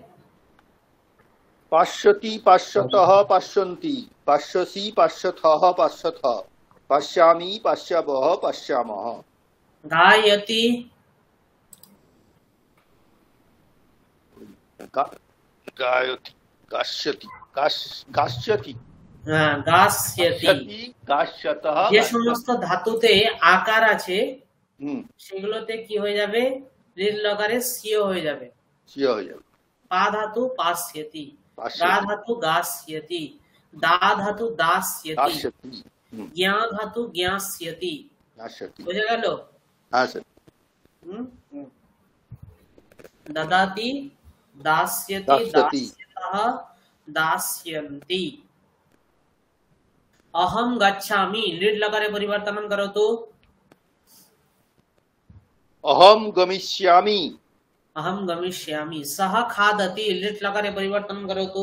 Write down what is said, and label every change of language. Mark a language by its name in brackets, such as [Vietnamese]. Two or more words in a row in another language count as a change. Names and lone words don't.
[Sanskrit] पश्यति, पश्यतः, पश्यन्ति, पश्यसि, पश्यथः, पश्यथ, पश्यामि, पश्यावः, पश्यामः। गायति, गायति, गास्यति, गास्यति, गास्यति, गास्यतः। [Bangla] যে সমস্ত ধাতুতে আকার আছে সেগুলোতে কি হয়ে যাবে? [Sanskrit] লীড লকারে [Bangla] সিও হয়ে যাবে। সিও হয়ে যাবে। পা ধাতু পাস্যতি, গা ধাতু গাস্যতি, দা ধাতু দাস্যতি, জ্ঞা ধাতু জ্ঞাস্যতি। বুঝে গেল? হ্যাঁ স্যার। [Sanskrit] দদাতি, দাস্যতি, দাস্যতः, दास्यन्ति। अहम गच्छामि लीड लकारे परिवर्तनं करोतु। अहम गमिष्यामि, अहम गमिष्यामि। सः खादति लीड लकारे परिवर्तनं करोतु।